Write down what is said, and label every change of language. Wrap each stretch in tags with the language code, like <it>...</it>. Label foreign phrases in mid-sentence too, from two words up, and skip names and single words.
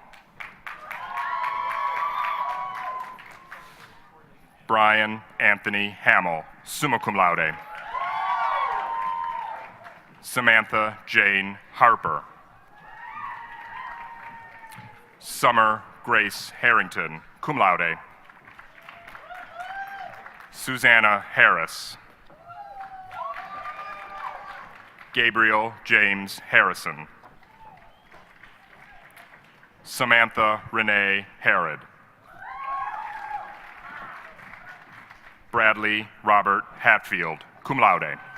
<en>Brian Anthony Hamill,</en> <la>summa cum laude.</la> <en>Samantha Jane Harper. Summer Grace Harrington,</en> <la>cum laude.</la> <en>Susanna Harris. Gabriel James Harrison. Samantha Renee Harrod. Bradley Robert Hatfield,</en> <la>cum laude.</la>